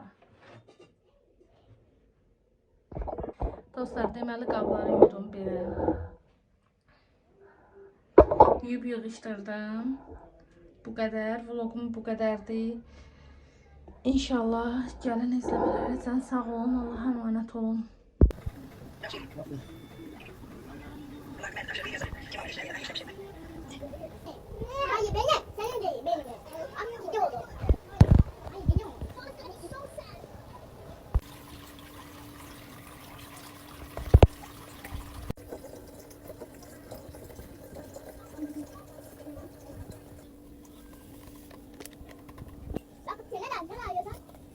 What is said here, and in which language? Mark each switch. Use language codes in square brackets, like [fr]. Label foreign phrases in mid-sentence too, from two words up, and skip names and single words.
[az] Dostlar, deməli qabları yudum belə. Yuyub yığışdırdım. Bu qədər. Vlogum bu qədərdir. İnşallah gəlin izləmələr üçün sağ olun. [tr] Allah'a emanet olun. Hayır benim. Senin değil benim. Ama gidiyorum. Hayır gidiyorum. Bak neler arıyor lan.